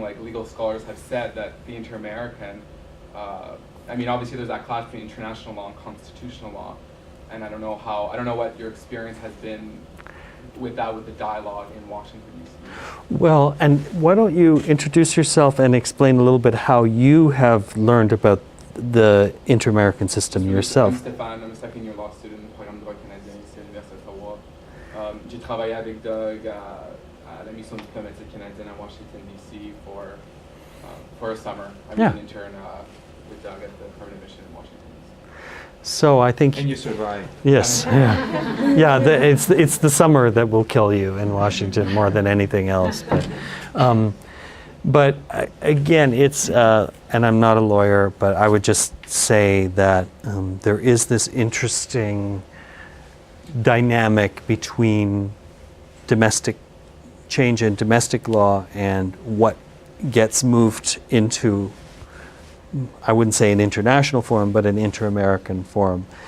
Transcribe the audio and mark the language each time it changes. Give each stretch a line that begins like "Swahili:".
English: Like legal scholars have said that the inter-American, I mean obviously there's that clash between international law and constitutional law, and I don't know what your experience has been with the dialogue in Washington D.C. Well, and why don't you introduce yourself and explain a little bit how you have learned about the inter-American system yourself. I'm Stéphane, I'm a second year law student
French: au programme de droit canadien ici à l'Université d'Ottawa. J'ai travaillé avec Doug à la mission diplomatique canadienne à Washington D.C.
English: for a summer. I was an intern with Doug at the permanent mission in Washington D.C. So I think. And you survived. Yes, yeah, yeah. It's the summer that will kill you in Washington more than anything else. But again, it's and I'm not a lawyer, but I would just say that there is this interesting dynamic between domestic change in domestic law and what gets moved into, I wouldn't say an international forum, but an inter-American forum.